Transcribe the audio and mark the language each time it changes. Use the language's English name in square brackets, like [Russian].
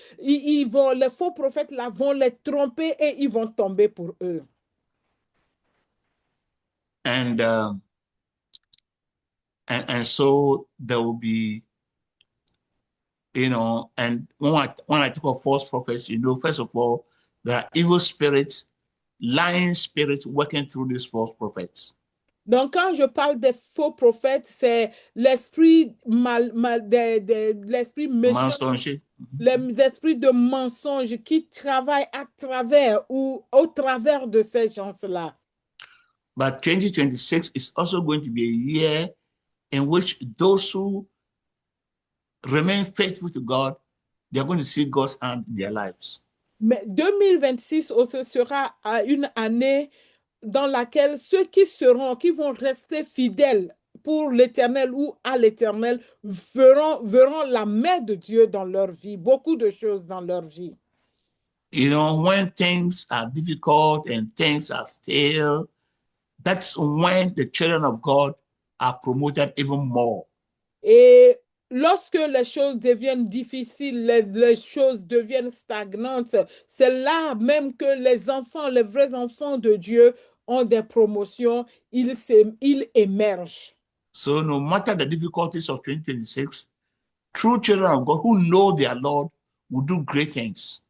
[French] Les faux prophètes là vont les tromper et ils vont tomber pour eux. [English] And so there will be, and when I talk of false prophets, first of all, there are evil spirits, lying spirits working through these false prophets. [French] Donc, quand je parle des faux prophètes, c'est l'esprit l'esprit méchant, Mensonger. les esprits de mensonge qui travaillent à travers ou au travers de ces gens-là. [English] But 2026 is also going to be a year in which those who remain faithful to God, they're going to see God's hand in their lives. [French] Mais 2026 aussi sera une année dans laquelle ceux qui vont rester fidèles pour l'Éternel ou à l'Éternel verront la main de Dieu dans leur vie, beaucoup de choses dans leur vie. [English] When things are difficult and things are stale, that's when the children of God are promoted even more. [French] Et lorsque les choses deviennent difficiles, les choses deviennent stagnantes, c'est là même que les vrais enfants de Dieu ont des promotions, ils émergent. [English] So no matter the difficulties of 2026, true children of God who know their Lord will do great things.